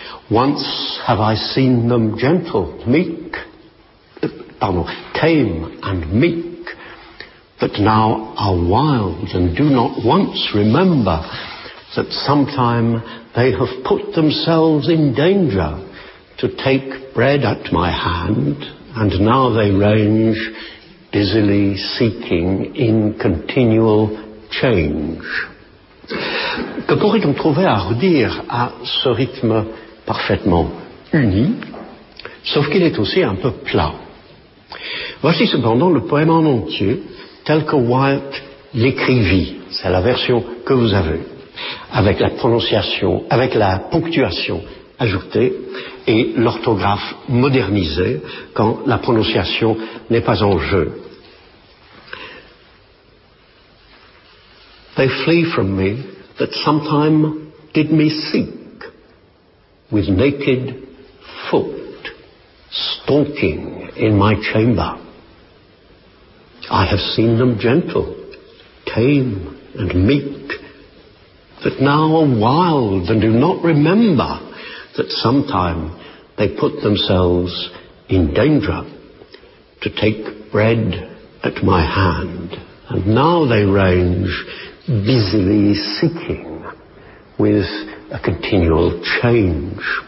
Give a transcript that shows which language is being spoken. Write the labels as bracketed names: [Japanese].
[English] Once have I seen them gentle, meek, tame and meek, but now are wild and do not once remember that sometime they have put themselves in danger to take bread at my hand, and now they range busily seeking in continual change. [French] Que pourrait-on trouver à redire à ce rythme parfaitement uni, sauf qu'il est aussi un peu plat. Voici cependant le poème en entier, tel que Wilde l'écrivit. C'est la version que vous avez, avec la prononciation, avec la ponctuation ajoutée et l'orthographe modernisée quand la prononciation n'est pas en jeu. [English] They flee from me that sometime did me seek with naked foot stalking in my chamber. I have seen them gentle, tame and meek, but now are wild and do not remember that sometime they put themselves in danger to take bread at my hand, and now they range busily seeking with a continual change.